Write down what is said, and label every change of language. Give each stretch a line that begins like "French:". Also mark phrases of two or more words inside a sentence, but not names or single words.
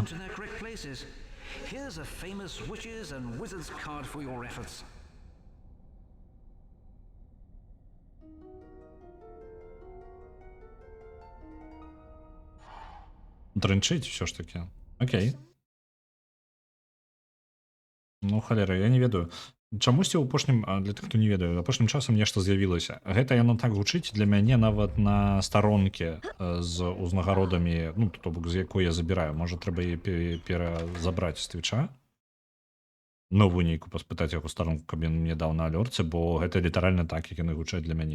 English: Here's a famous witches and wizards card for your efforts.
Ukrainian: Дренчить все ж таки. Окей.
Belarusian: Ну, холера, я не ведаю. Чамусьці ў апошнім, для тых, хто не ведаю, апошнім часам нешта з'явілася. Гэта яно так гучыць для мяне нават на старонке з узнагародамі, ну, то бок, з якой я забіраю. Можа, трэба яе перазабраць з твіча. Новую нейку паспытаць яго старонку, каб ён мне даў на алёрце, бо гэта літаральна так, як яны гучаць для мяне.